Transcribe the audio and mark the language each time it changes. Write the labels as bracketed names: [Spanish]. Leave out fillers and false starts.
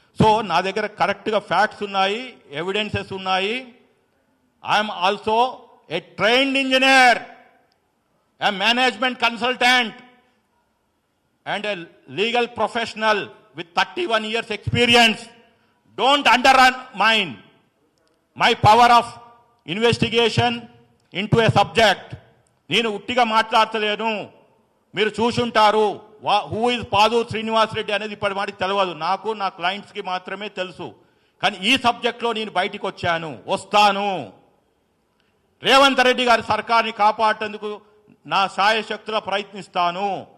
[Telugu] So నా దగ్గర కరెక్ట్గా ఫ్యాక్ట్స్ ఉన్నాయి, ఎవిడెన్సెస్ ఉన్నాయి. [English] I'm also a trained engineer, a management consultant and a legal professional with 31 years experience. Don't undermine my power of investigation into a subject. [Telugu] నేను ఉట్టిగా మాట్లాడతలేను. మీరు చూసుంటారు [English] who is [Telugu] పాదూర్ శ్రీనివాస్ రెడ్డి అనేది ఇప్పటి మాటికి తెలియదు నాకు, నా క్లయింట్స్కి మాత్రమే తెలుసు. కానీ ఈ సబ్జెక్ట్లో నేను బయటికి వస్తాను. రేవంత్ రెడ్డి గారి సర్కార్ని కాపాడేందుకు నా శాయశక్తుల ప్రయత్నిస్తాను.